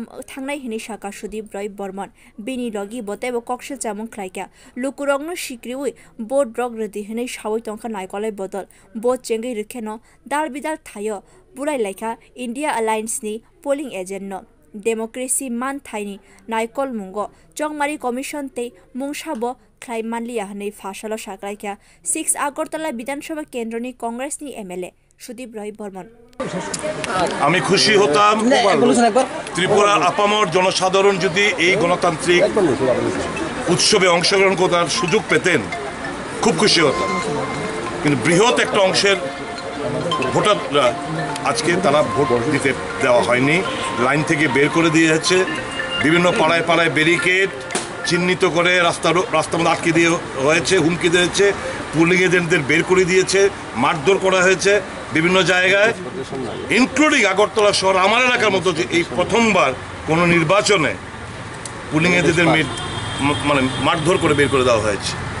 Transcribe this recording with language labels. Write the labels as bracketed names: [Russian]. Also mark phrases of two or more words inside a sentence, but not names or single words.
[Kok Borok] थांनाय हिनि शाखा सुदीप रॉय बर्मन बिनि लगी बतेबो कौशल जामुं खलायगा लुकुरगनो सिक्रिउइ बोर्ड रग रदि हिनै सावै तंका नायकलाई बदल बोर्ड चेंगै रिखेनो दाल बिदाल थायो बुराय लायखा इंडिया अलायन्सनि [English] polling agent [Kok Borok] नो डेमोक्रेसी मान थाइनि नायकल मुंगो चौंगमारी कमिशन ते मुंसाबो खलाई मानलिया हनै फाशाल साकलायखा 6 আগরতলা विधानसभा केंद्रनि कांग्रेसनि एमएलए सुदीप रॉय बर्मन [Bangla] আমি খুশি হতাম ত্রিপুরার আপামর জনসাধারণ যদি এই গণতান্ত্রিক উৎসবে অংশগ্রহণ করার সুযোগ পেতেন খুব খুশি হতাম কিন্তু বৃহৎ একটা অংশের ভোটাররা আজকে তারা ভোট দিতে দেওয়া হয়নি লাইন থেকে বের করে দিয়ে যাচ্ছে বিভিন্ন পাড়ায় পাড়ায় ব্যারিকেড চিহ্নিত করে রাস্তার মধ্যে আটকে দিয়ে হয়েছে হুমকি দিয়েছে [English] polling agents [Bangla] বের করে দিয়েছে মারধর করা হয়েছে বিভিন্ন জায়গায় ইনক্লুডিং আগরতলা শহর আমার এলাকার মতো যে এই প্রথমবার কোনো নির্বাচনে [English] polling agents [Bangla] মানে মারধর করে বের করে দেওয়া হয়েছে